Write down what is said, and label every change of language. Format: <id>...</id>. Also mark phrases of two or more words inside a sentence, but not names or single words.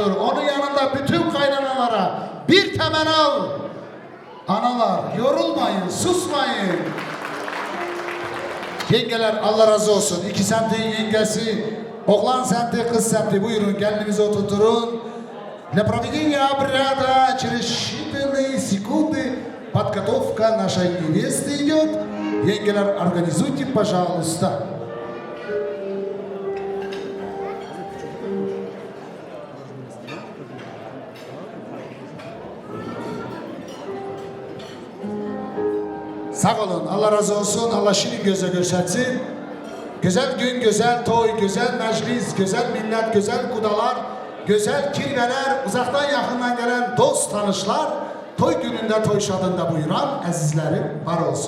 <tr>Onun yanında bütün kaynanalara bir temen al. Analar yorulmayın, susmayın. Yengeler Allah razı olsun. 2 semtin yengesi, oğlan semti, kız semti. Buyurun gelinimizi oturturun.</tr> <ru>Для проведения обряда через считанные секунды подготовка нашей невесты идет.</ru> <tr>Yengeler</tr> <ru>организуйте, пожалуйста.</ru> <tr>Sağ olun, Allah razı olsun, Allah şirin göze görsetsin. Güzel gün, güzel toy, güzel meclis, güzel millet, güzel kudalar, güzel kirveler, uzaktan yakından gelen dost tanışlar, toy gününde, toy şadında buyuran azizlerim var olsun.</tr>